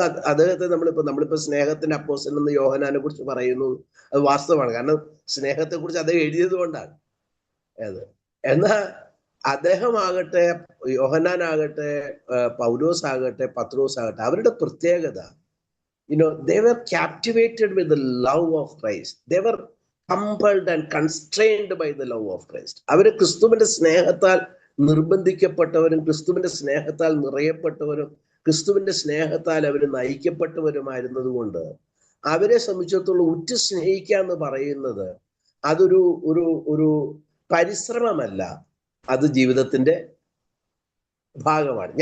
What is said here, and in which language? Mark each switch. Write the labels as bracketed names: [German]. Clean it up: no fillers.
[Malayalam] അദ്ദേഹത്തെ നമ്മളിപ്പോ സ്നേഹത്തിന്റെ അപ്പോസ്തലൻ എന്ന് യോഹന്നാനെ കുറിച്ച് പറയുന്നു, അത് വാസ്തവമാണ്. കാരണം സ്നേഹത്തെ കുറിച്ച് അദ്ദേഹം എഴുതിയത് കൊണ്ടാണ്. എന്നാൽ അദ്ദേഹമാകട്ടെ, യോഹന്നാനാകട്ടെ, പൗലോസ് ആകട്ടെ, പത്രോസ് ആകട്ടെ, അവരുടെ പ്രത്യേകത, [English] they were captivated with the love of Christ. They were compelled and constrained by the love of Christ. [Malayalam] അവര് ക്രിസ്തുവിന്റെ സ്നേഹത്താൽ നിർബന്ധിക്കപ്പെട്ടവരും ക്രിസ്തുവിന്റെ സ്നേഹത്താൽ നിറയപ്പെട്ടവരും ക്രിസ്തുവിന്റെ സ്നേഹത്താൽ അവർ നയിക്കപ്പെട്ടവരുമായിരുന്നത് കൊണ്ട് അവരെ സംബന്ധിച്ചിടത്തോളം ഉറ്റ സ്നേഹിക്കുക എന്ന് പറയുന്നത് അതൊരു ഒരു ഒരു പരിശ്രമമല്ല, അത് ജീവിതത്തിന്റെ ഭാഗമാണ്.